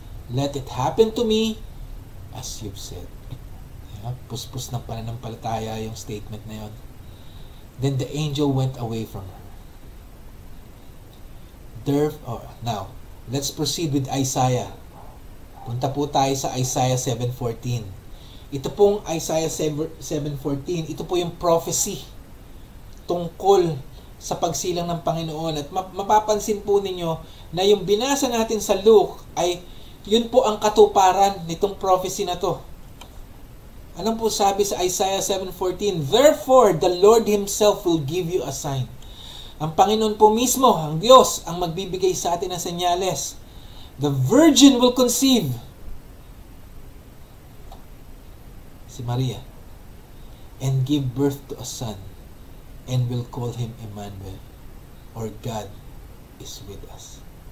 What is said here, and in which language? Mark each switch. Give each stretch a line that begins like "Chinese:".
English: Let it happen to me as you've said.
Filipino: Puspos ng pananampalataya yung statement na yun.
English: Then the angel went away from her. Now, let's proceed with Isaiah.
Filipino: Punta po tayo sa Isaiah 7:14. Ito pong Isaiah 7:14, ito po yung prophecy tungkol sa pagsilang ng Panginoon. At mapapansin po ninyo na yung binasa natin sa Luke ay yun po ang katuparan nitong prophecy na to. Anong po sabi sa Isaiah 7:14?
English: Therefore, the Lord Himself will give you a sign.
Filipino: Ang Panginoon po mismo, ang Diyos, ang magbibigay sa atin ng senyales.
English: The virgin will conceive. Si Maria. And give birth to a son. And will call him Emmanuel. Or God is with us.